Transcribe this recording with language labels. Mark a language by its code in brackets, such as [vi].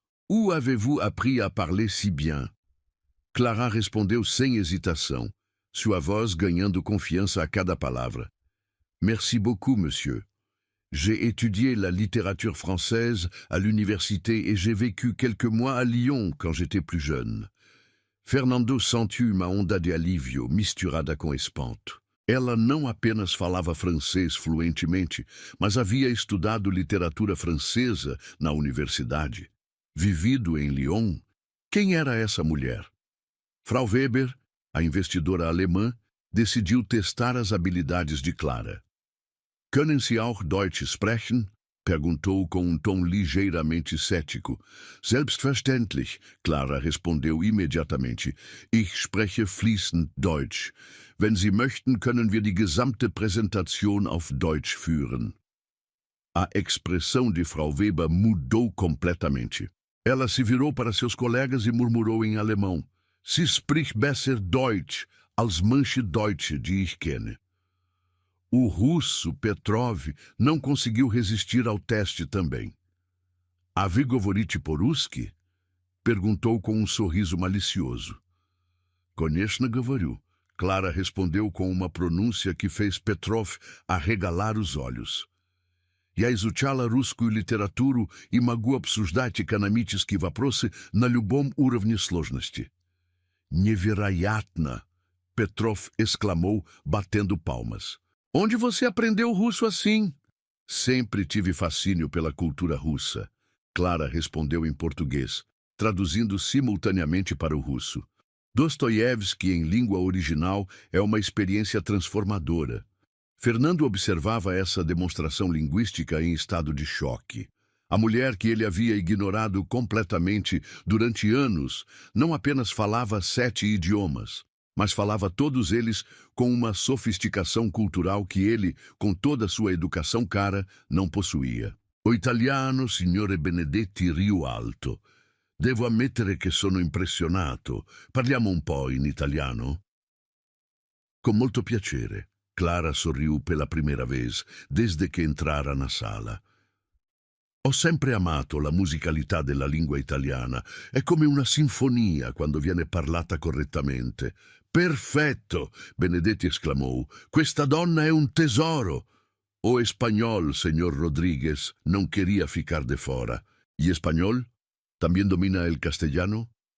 [fr] Où avez-vous appris à parler si bien? [pt] Clara respondeu sem hesitação, sua voz ganhando confiança a cada palavra. [fr] Merci beaucoup, monsieur. J'ai étudié la littérature française à l'université et j'ai vécu quelques mois à Lyon quand j'étais plus jeune. [pt] Fernando sentiu uma onda de alívio misturada com espanto. Ela não apenas falava francês fluentemente, mas havia estudado literatura francesa na universidade. Vivido em Lyon, quem era essa mulher? Frau Weber, a investidora alemã, decidiu testar as habilidades de Clara. [de] Können Sie auch Deutsch sprechen? [pt] Perguntou com tom ligeiramente cético. [de] Selbstverständlich, [pt] Clara respondeu imediatamente. [de] Ich spreche fließend Deutsch. Wenn Sie möchten, können wir die gesamte Präsentation auf Deutsch führen. [pt] A expressão de Frau Weber mudou completamente. Ela se virou para seus colegas e murmurou em alemão. [de] Sie spricht besser Deutsch als manche Deutsche, die ich kenne. [pt] O russo Petrov não conseguiu resistir ao teste também. [ru] A vy govorite po-ruski? [pt] Perguntou com um sorriso malicioso. [ru] Konechna govorю. [pt] Clara respondeu com uma pronúncia que fez Petrov arregalar os olhos. [ru] Я изучала русскую литературу и могу обсуждать экономические вопросы на любом уровне сложности. Невероятно! [pt] Petrov exclamou, batendo palmas. Onde você aprendeu russo assim? Sempre tive fascínio pela cultura russa. Clara respondeu em português, traduzindo simultaneamente para o russo. Dostoiévski em língua original é uma experiência transformadora. Fernando observava essa demonstração linguística em estado de choque. A mulher que ele havia ignorado completamente durante anos não apenas falava 7 idiomas, mas falava todos eles com uma sofisticação cultural que ele, com toda sua educação cara, não possuía. O italiano, signore Benedetti, riu alto. [it] Devo ammettere che sono impressionato. Parliamo un po' in italiano? Con molto piacere. [pt] Clara sorriu pela primeira vez, desde que entrara na sala. [it] Ho sempre amato la musicalità della lingua italiana. È come una sinfonia quando viene parlata correttamente. Perfetto! Benedetti [pt] esclamou. [it] Questa donna è un tesoro! [pt] O espanhol, senhor Rodrigues, não queria ficar de fora. E espanhol? Também domina [es] el castellano?